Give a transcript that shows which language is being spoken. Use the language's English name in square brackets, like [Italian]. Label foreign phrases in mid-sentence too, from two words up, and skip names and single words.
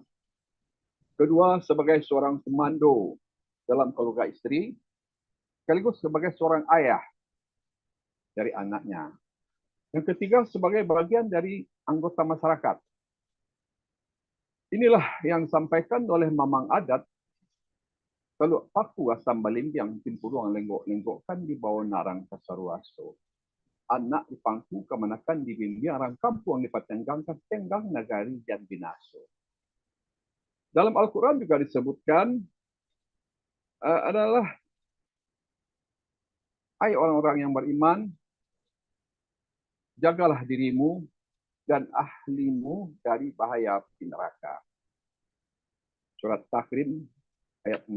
[Indonesian] Kedua, sebagai seorang komando dalam keluarga istri, sekaligus sebagai seorang ayah dari anaknya. Yang ketiga, sebagai bagian dari anggota masyarakat. Inilah yang disampaikan oleh Mamang Adat. [Minangkabau] Kalau paku asam balimbiang timpuruang lenggok-lenggokkan di bawah narang kasaruaso. Anak dipangku kemanakan di bimbing arang kampung dipatenggangkan tenggang nagari dan binaso. [Indonesian] Dalam Al-Quran juga disebutkan adalah hai orang-orang yang beriman, jagalah dirimu dan ahlimu dari bahaya api neraka. Surat Tahrim ayat 6.